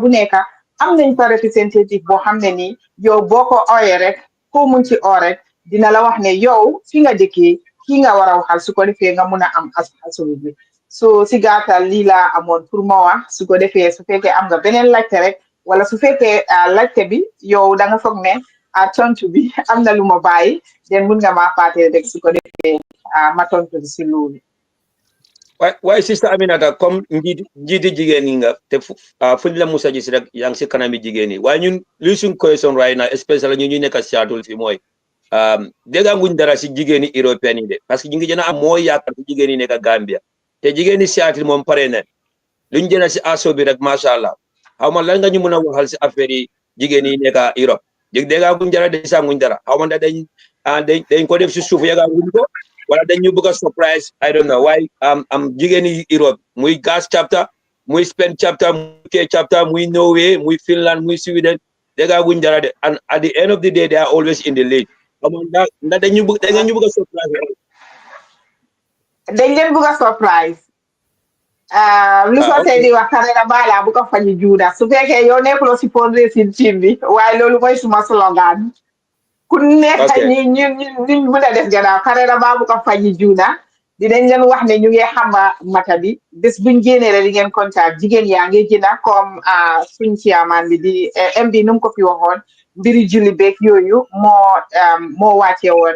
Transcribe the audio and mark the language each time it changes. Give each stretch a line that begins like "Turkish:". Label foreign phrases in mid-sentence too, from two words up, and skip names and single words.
Wolof: bu nekk am nañ fa representative boo xam ne nii yow boo ko ooyee rek foo mun ci oo rek dina la wax ne yow fi nga dëkkee kii nga war a waxal su ko defee nga mun a am asobi bi so si gàttal lii laa amoon pour ma wax su ko defee su fekkee am nga beneen laajte rek wala su fekkee laajte bi yow da nga foog ne tontu bi am na lu ma bàyyi den mun nga maa fàtte rek su ko defee ma tontu si loolu. waaye sister Aminata comme njiiti jigéen ñi nga te fuñ la musa gis rek yaa ngi si kanami jigéen ñi waaye ñun li suñ question
English: right now especially
Wolof: ñu ñu nekk Seattle fi mooy dégg nguñ dara si jigéen ñi européen yi de parce que ñu ngi gën a am mooy yaakaar si jigéen ñi nekk Gambia te jigéen ñi Seattle moom pare na luñ jëlee si aso bi rek
Arabic: ما شاء الله
Wolof: xaw ma lan nga ñu mën a waxal si affaire yi jigéen ñi nekk Europe dégg nguñ dara de sa nguñ dara xaw ma dañ ko def si suuf yàgg nguñ ko wala dañ ñu bëgg a surprise
English: I don't know
Wolof: waaye am jigéen ñi Europe muy gas chapter muy Spain chapter muy UK chapter muy Norway muy Finland muy Sweden dégg nguñ dara de
English: and at the end of the day they are always in the lead
Wolof: xaw ma ndax dañ ñu bëgg a surprise dañ leen bëgg a surprise lu soo tey di wax Karera Bala bu ko fañi juuda su fekkee yow nekkuloo si
English: fundraising team
Wolof: bi waaye loolu mooy suma slogan ku nekk ñu mën a def gannaaw Karera Bala bu ko fañi juuda dinañ leen wax ne ñu ngi xamba mata bi bés buñ génnee rek di ngeen contact jigéen yaa ngi jënda comme suñ chairman bi di MD nu mu ko fi waxoon mbiri julli beeg yooyu moo wàccee woon suñ mbiri